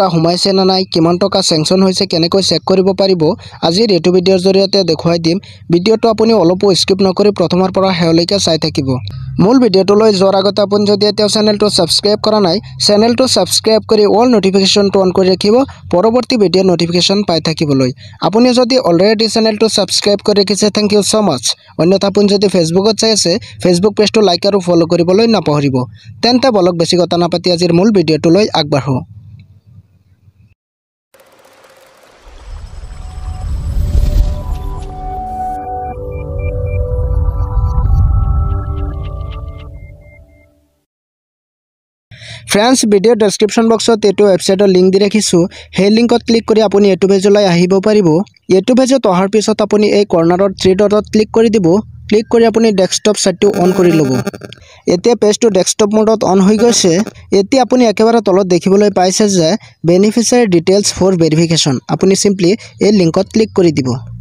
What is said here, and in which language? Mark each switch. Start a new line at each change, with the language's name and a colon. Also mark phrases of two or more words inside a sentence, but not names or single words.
Assamese: সোমাইছে না নাই কিমান টকা স্যাংচন হৈছে কেনেকৈ চেক কৰিব পাৰিব আজিৰ এইটো ভিডিঅ'ৰ জৰিয়তে দেখুৱাই দিম ভিডিঅ'টো আপুনি অলপো স্কিপ নকৰি প্ৰথমৰ পৰা শেষলৈকে চাই থাকিব মূল ভিডিঅ'টোলৈ যোৱাৰ আগতে আপুনি যদি এতিয়াও চেনেলটো সাবস্ক্ৰাইব কৰা নাই চেনেলটো সাবস্ক্ৰাইব কৰি অল নোটিফিকেশনটো অন কৰি ৰাখিব পৰৱৰ্তী ভিডিঅ'ৰ নোটিফিকেশন পাই থাকিবলৈ আপুনি যদি অলৰেডি চেনেলটো সাবস্ক্ৰাইব কৰি ৰাখিছে
English: thank you so much
Assamese: অন্যথা আপুনি যদি ফেসবুকত চাই আছে ফেসবুক পেজটো লাইক আৰু ফলো কৰিবলৈ নাপাহৰিব তেন্তে বলক বেছি কথা নাপাতি আজিৰ মূল ভিডিঅ'টোলৈ আগবাঢ়ো ফ্ৰেণ্ডছ ভিডিঅ' ডিস্ক্ৰিপশ্যন বক্সত এটু ৱেবছাইটৰ লিংক দি ৰাখিছু হে লিংকত ক্লিক কৰি আপুনি এটু पेजলৈ আহিব পাৰিব এটু পেজত অহাৰ পিছত আপুনি এই কৰ্নাৰৰ 3 ডটত ক্লিক কৰি দিব ক্লিক কৰি আপুনি ডেস্কটপ সাইটটো অন কৰি ল'ব এতিয়া পেজটো ডেস্কটপ মোডত অন হৈ গৈছে এতিয়া আপুনি একেবাৰে তলত দেখিবলৈ পাইছে যে
English: beneficiary details for verification
Assamese: আপুনি সিম্পলি এই লিংকত ক্লিক কৰি দিব